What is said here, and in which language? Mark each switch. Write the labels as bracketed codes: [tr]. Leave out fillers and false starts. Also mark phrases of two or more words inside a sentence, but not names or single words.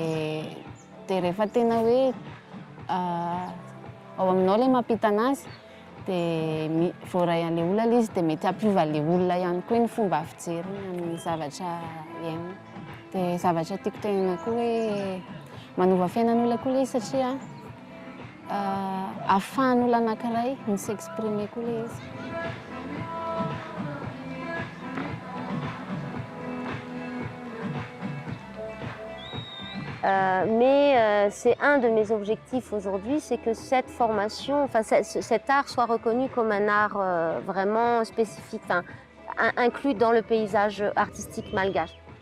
[mg] dia rehefa tena hoe ao aminao ilay mampita anazy dia voaray an'ilay olona ilay izy dia mety hampiova an'ilay olona ihany koa ny fomba fijeriny amin'ny zavatra iainana. Dia zavatra tiako tenena koa hoe manova fiainan'olona koa ilay izy satria ahafahan'olona anankiray mi-s'exprimer koa ilay izy. [fr] Mais c'est un de mes objectifs aujourd'hui, c'est que cette formation, enfin cet art soit reconnu comme un art vraiment spécifique, enfin, inclus dans le paysage artistique malgache.